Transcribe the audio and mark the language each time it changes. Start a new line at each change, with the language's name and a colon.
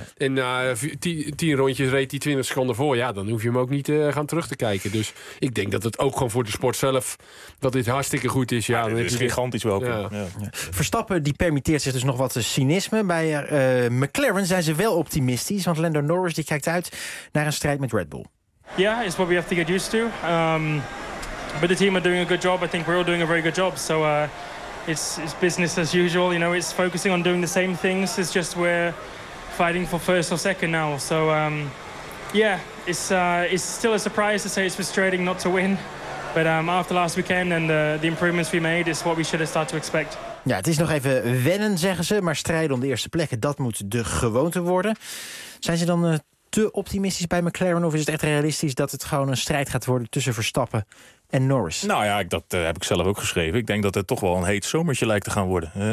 Dutch: En na 10 rondjes reed hij 20 seconden voor. Ja, dan hoef je hem ook niet gaan terug te kijken. Dus ik denk dat het ook gewoon voor de sport zelf, dat dit hartstikke goed is. Ja, dat is gigantisch welkom. Ja. Ja. Verstappen, die permitteert zich dus nog wat cynisme. Bij McLaren zijn ze wel optimistisch, want Lando Norris die kijkt uit naar een strijd met Red Bull.
English: Yeah, it's what we have to get used to. But the team are doing a good job. I think we're all doing a very good job. So it's business as usual. You know, it's focusing on doing the same things. It's just we're fighting for first or second now. So it's still a surprise to say it's frustrating not to win. But after last weekend and the improvements we made, it's what we should have started to expect.
Dutch: Ja, het is nog even wennen, zeggen ze. Maar strijden om de eerste plekken, dat moet de gewoonte worden. Zijn ze dan te optimistisch bij McLaren, of is het echt realistisch dat het gewoon een strijd gaat worden tussen Verstappen en Norris? Nou ja, dat heb ik zelf ook geschreven. Ik denk dat het toch wel een heet zomertje lijkt te gaan worden.